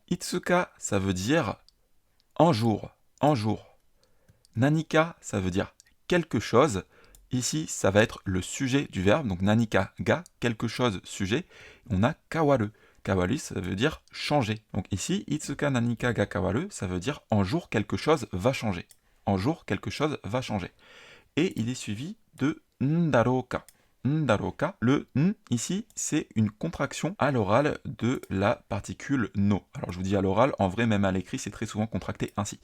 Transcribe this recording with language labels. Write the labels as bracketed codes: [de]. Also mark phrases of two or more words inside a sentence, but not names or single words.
[fr] Itsuka, ça veut dire un jour, en jour. Nanika, ça veut dire quelque chose. Ici, ça va être le sujet du verbe. Donc [ja] 何かが, [fr] quelque chose, sujet. On a kawaru. Kawaru, ça veut dire changer. Donc ici, [ja] いつか何かが変わる, [fr] ça veut dire en jour quelque chose va changer. En jour quelque chose va changer. Et il est suivi de ndaroka. Ndaroka. Le n ici, c'est une contraction à l'oral de la particule no. Alors je vous dis à l'oral, en vrai même à l'écrit, c'est très souvent contracté ainsi.